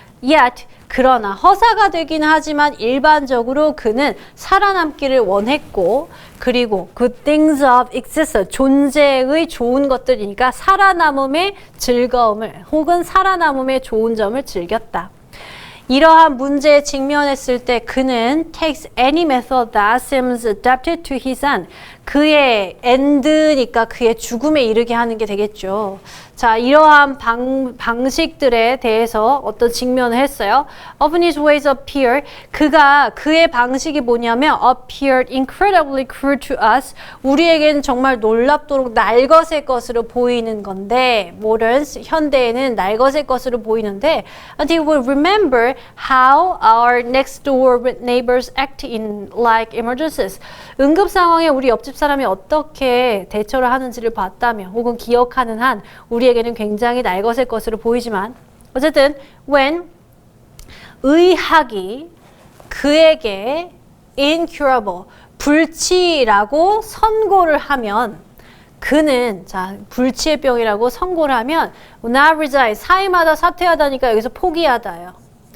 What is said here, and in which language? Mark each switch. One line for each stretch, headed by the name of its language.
Korean: Yet, 그러나 허사가 되기는 하지만 일반적으로 그는 살아남기를 원했고 그리고
English: good things of existence,
Korean: 존재의 좋은 것들이니까 살아남음의 즐거움을 혹은 살아남음의 좋은 점을 즐겼다. 이러한 문제에 직면했을 때 그는
English: takes any method that seems adapted to his end.
Korean: 그의 end니까 그의 죽음에 이르게 하는 게 되겠죠. 자, 이러한 방식들에 대해서 어떤 직면을 했어요.
English: Often his ways appear.
Korean: 그의 방식이 뭐냐면
English: appeared incredibly cruel to us.
Korean: 우리에게는 정말 놀랍도록 날것의 것으로 보이는 건데
English: modern,
Korean: 현대에는 날것의 것으로 보이는데
English: until we remember how our next door neighbors act in like emergencies.
Korean: 응급 상황에 우리 옆집 사람이 어떻게 대처를 하는지를 봤다면 혹은 기억하는 한 우리에게는 굉장히 날것의 것으로 보이지만 어쨌든 when 의학이 그에게 incurable, 불치라고 선고를 하면 그는 자 불치의 병이라고 선고를 하면
English: not resign,
Korean: 사임하다 사퇴하다니까 여기서 포기하다예요.